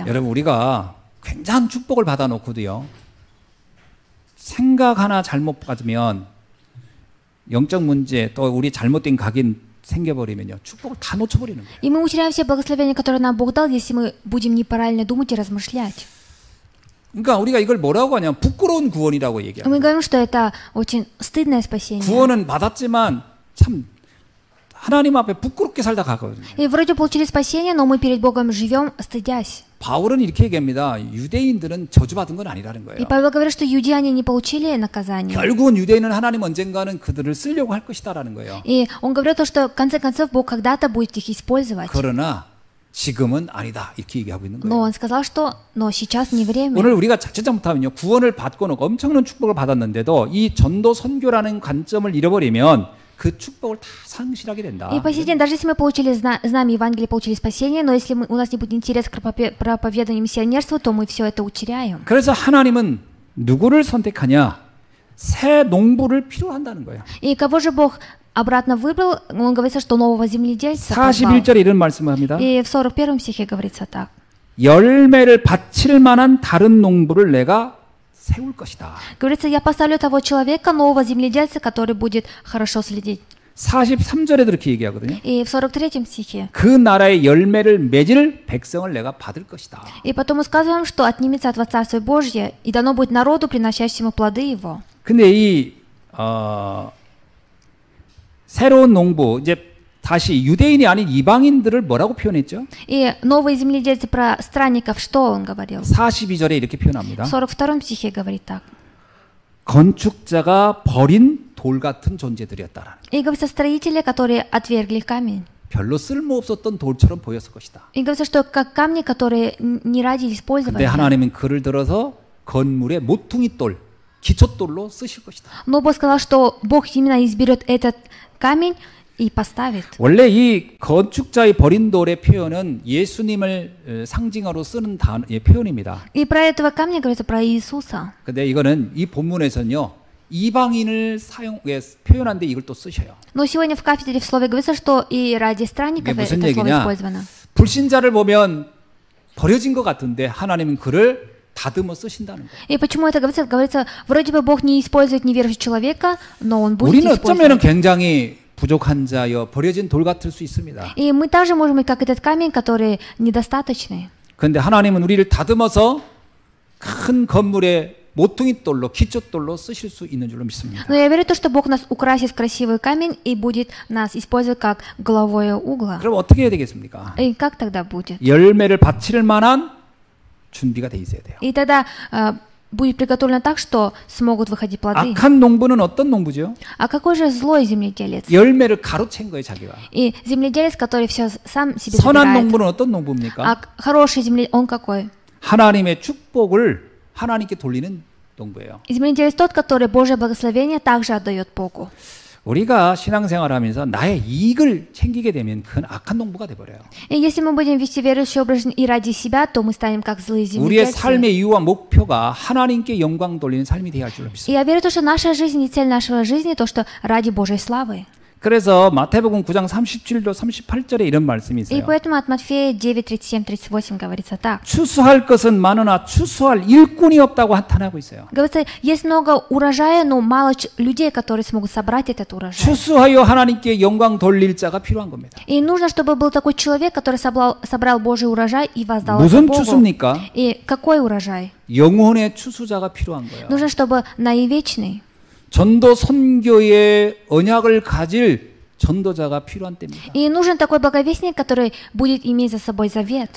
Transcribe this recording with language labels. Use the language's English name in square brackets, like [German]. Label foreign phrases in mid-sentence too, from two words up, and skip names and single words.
[Korean] 여러분 우리가 굉장한 축복을 받아놓고도요. 생각 하나 잘못 받으면 영적 문제 또 우리 잘못된 각인 생겨버리면요. 축복을 다 놓쳐버리는 거예요. [Russian] И мы утеряем все благословения, которые нам Бог дал, если мы будем неправильно думать и размышлять. [Korean] 그러니까 우리가 이걸 뭐라고 하냐면 부끄러운 구원이라고 얘기해요. [Russian] Мы говорим, что это очень стыдное спасение. [Korean] 구원은 받았지만 참 하나님 앞에 부끄럽게 살다 가거든요. [Russian] И вроде получили спасение, но мы перед Богом живем, стыдясь. [Korean] 바울은 이렇게 얘기합니다. 유대인들은 저주받은 건 아니라는 거예요. [Russian] И Павел говорит, что юдеяне не получили наказание. [Korean] 결국은 유대인은 하나님 언젠가는 그들을 쓰려고 할 것이다라는 거예요. [Russian] И он говорил то, что в конце концов Бог когда-то будет их использовать. [Korean] 그러나 지금은 아니다 이렇게 얘기하고 있는 [Russian] Но [Korean] 거예요. [Russian] он сказал, что но сейчас не время. [Korean] 오늘 우리가 자칫 잘못하면요. 구원을 받고는 엄청난 축복을 받았는데도 이 전도 선교라는 관점을 잃어버리면 그 축복을 다 상실하게 된다. [Russian] И по сей день, даже если мы получили знамя Евангелия, получили спасение, но если у нас не будет интереса к проповеданию и миссионерству, то мы все это утеряем. [Korean] 그래서 하나님은 누구를 선택하냐? 새 농부를 필요한다는 거예요. [Russian] И кого же Бог обратно выбрал? Он говорится, что нового земледельца позвал. [Korean] 41절에 이런 말씀을 합니다. [Russian] И в 41 стихе говорится так. [Korean] 열매를 바칠 만한 다른 농부를 내가 세울 것이다. [Russian] Говорится, я поставлю того человека, нового земледельца, который будет хорошо следить. [Korean] 43절에도 이렇게 얘기하거든요. [Russian] И в 43 стихе. [Korean] 그 나라의 열매를 맺을 백성을 내가 받을 것이다. [Russian] И потом мы сказываем, что отнимется от вас Царствие Божье, и дано будет народу, приносящему плоды его. [Korean] 근데 이 새로운 농부 이제 다시 유대인이 아닌 이방인들을 뭐라고 표현했죠? [Russian] И новые земледельцы про странников, что он говорил? [Korean] 42절에 이렇게 표현합니다. [Russian] В 42 стихе говорит так. [Korean] 건축자가 버린 돌 같은 존재들이었다라는. [Russian] И говорится, строители, которые отвергли камень. [Korean] 별로 쓸모없었던 돌처럼 보였을 것이다. [Russian] И говорится, что как камни, которые не ради [Korean] 근데 [Russian] использования. [Korean] 하나님은 그를 들어서 건물의 모퉁이 돌, 기초돌로 쓰실 것이다. [Russian] Но Бог сказал, что Бог именно изберет этот камень и поставит. [Korean] 원래 이 건축자의 버린 돌의 표현은 예수님을 상징으로 쓰는 표현입니다. [Russian] И про этого камня говорится про Иисуса. [Korean] 근데 이거는 이 본문에서는요. 이방인을 표현한데 이걸 또 쓰셔요. [Russian] Но сегодня в кафедре в слове говорится, что и ради странников [Korean] 이게 무슨 [Russian] это слово [Korean] 얘기냐? [Russian] использовано. [Korean] 불신자를 보면 버려진 것 같은데 하나님은 그를 다듬어 쓰신다는 거예요. [Russian] И почему это говорится? Говорится, вроде бы Бог не использует неверующего человека, но он будет [Korean] 우리는 어쩌면 [Russian] использовать. [Korean] 굉장히 부족한 자여 버려진 돌 같을 수 있습니다. [Russian] И мы также можем быть как этот камень, который недостаточный. [Korean] 그런데 하나님은 우리를 다듬어서 큰 건물의 모퉁이 돌로 기초돌로 쓰실 수 있는 줄로 믿습니다. [Russian] Но я верю в то, что Бог нас украсит в красивый камень и будет нас использовать как головое угла. [Korean] 그럼 어떻게 해야 되겠습니까? [Russian] И как тогда будет? [Korean] 열매를 바칠 만한 준비가 돼 있어야 돼요. [Russian] И тогда будет приготовлено так, что смогут выходить плоды. [Korean] 악한 농부는 어떤 농부죠? [Russian] А какой же злой земледелец? [Korean] 열매를 가로챈 거예요, 자기가. [Russian] И земледелец, который все сам себе [Korean] 선한 [Russian] забирает. [Korean] 농부는 어떤 농부입니까? [Russian] А хороший земледелец, он какой? [Korean] 하나님의 축복을 하나님께 돌리는 농부예요. [Russian] И земледелец тот, который Божье благословение также отдает Богу. [Korean] 우리가 신앙생활하면서 나의 이익을 챙기게 되면 그건 악한 농부가 돼버려요. [Russian] И если мы будем вести верующий образ жизни и ради себя, то мы станем как злые [Korean] 우리의 [Russian] земледельцы. [Korean] 삶의 이유와 목표가 하나님께 영광 돌리는 삶이 되어야 할 줄로 믿습니다. [Russian] И я верю в то, что наша жизнь и цель нашей жизни то, что ради Божьей славы. [Korean] 그래서 마태복음 9장 37도 38절에 이런 말씀이 [Russian] И [Korean] 있어요. [Russian] поэтому от Матфея 9, 37, 38 говорится так. [Korean] 추수할 것은 많으나 추수할 일꾼이 없다고 한탄하고 있어요. [Russian] Говорится, есть много урожая, но мало людей, которые смогут собрать этот урожай. [Korean] 추수하여 하나님께 영광 돌릴 자가 필요한 겁니다. [Russian] И нужно, чтобы был такой человек, который собрал Божий урожай и воздал это [Korean] 무슨 [Russian] Богу. [Korean] 추수입니까? [Russian] И какой урожай? [Korean] 영혼의 추수자가 필요한 거예요. [Russian] Нужно, чтобы наивечный. [Korean] 전도 선교의 언약을 가질 전도자가 필요한 때입니다. [Russian] И нужен такой благовестник, который будет иметь за собой завет.